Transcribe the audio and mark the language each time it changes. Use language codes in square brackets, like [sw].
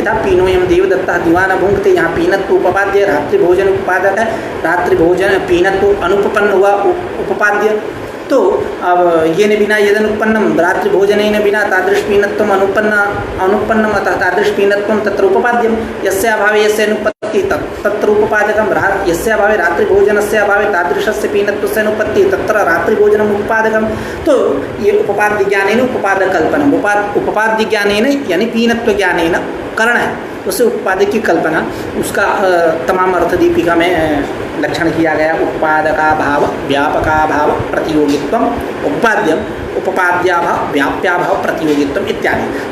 [sa] यथा पीनोयम देवदत्तः दीवाना भुंक्ते, [hi] यहाँ पीनत्व उपपाद्य, रात्रि भोजन उपपादक है, रात्रि भोजन पीनत्व अनुपपन्न हुआ उपपाद्य। तो अब ये [sa] न बिना यदनुत्पन्नम रात्रि भोजन न बिना तादृश पीनत्वम अनुपन्नम अतः तादृश पीनत्वम तत्र उपपाद्यम। यस्य अभावे यस्य अनुपत्ति तत्र उपपादकम, यस्य अभावे रात्रि भोजनस्य अभावे तादृशस्य पीनत्वस्य अनुपत्ति तत्र रात्रि भोजनम उपपादकम। [hi] तो ये [sa] उपपाद्य ज्ञानेन उपपादक कल्पना, [hi] उपपाद्य ज्ञानेन यानी पीनत्व ज्ञानेन करण है, उससे उपपाद्य की कल्पना, उसका तमाम अर्थ दीपिका में लक्षण किया गया। [sa] उपपादकाभाव व्यापकाभाव प्रतियोगित्वम उपपाद्यम, उपपाद्याभाव व्याप्याभाव प्रतियोगित्वम इत्यादि।